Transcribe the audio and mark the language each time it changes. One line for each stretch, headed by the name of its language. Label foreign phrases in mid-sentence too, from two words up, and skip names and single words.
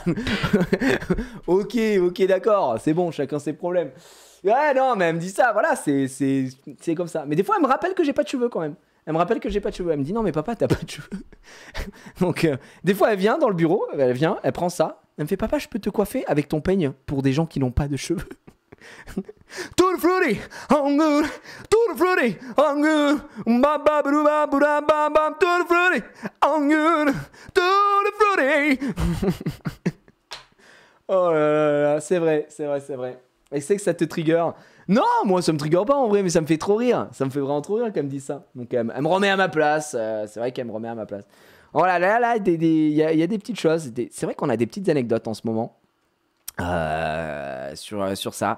French: Ok, d'accord, c'est bon, chacun ses problèmes. Ouais, non, mais elle me dit ça, voilà, c'est comme ça. Mais des fois, elle me rappelle que j'ai pas de cheveux quand même. Elle me rappelle que j'ai pas de cheveux. Elle me dit, non, mais papa, t'as pas de cheveux. Donc, des fois, elle vient dans le bureau, elle prend ça. Elle me fait, papa, je peux te coiffer avec ton peigne pour des gens qui n'ont pas de cheveux.
English: Tutti frutti, I'm good. Tutti frutti, I'm good. Ba ba ba ba ba ba ba. Tutti frutti, I'm good. Tutti frutti.
French: Oh là là, c'est vrai. Et c'est que ça te trigger. Non, moi ça me trigger pas en vrai, mais ça me fait trop rire. Ça me fait vraiment trop rire qu'elle me dise ça. Donc elle me remet à ma place. C'est vrai qu'elle me remet à ma place. Oh là là, il y a des petites choses. C'est vrai qu'on a des petites anecdotes en ce moment sur ça.